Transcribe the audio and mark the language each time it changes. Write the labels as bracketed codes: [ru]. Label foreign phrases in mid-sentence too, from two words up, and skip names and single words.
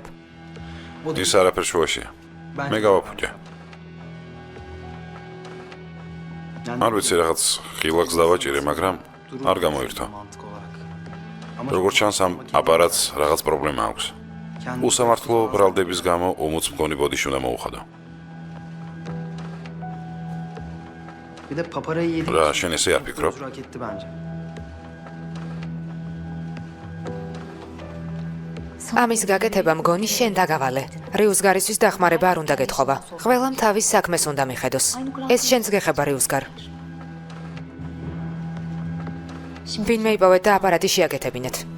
[ka] ის არაფერ შუაშია. მე გავაფუჭე. არ ვიცი რაღაც ხილაკს დავაჭირე, მაგრამ არ გამოირთო. როგორც ჩანს ამ აპარატს რაღაც პრობლემა აქვს. უსამართლო ბრალდების გამო უმოც მგონი ბოდიში უნდა მოუხადო. [tr] Bir de paparayı yedik. [ka] რა შენ ესე არ ფიქრობ? [tr] Hak etti bence. [ka] ამის გაკეთება მგონი შენ დაგავალე. რიუსგარისთვის დახმარება არ უნდა გეთხოვა. ყველამ თავის საქმეს უნდა მიხედოს. ეს შენს გეხება რიუსგარ. ვინმე იპოვეთ და აპარატი შეაკეთებინეთ.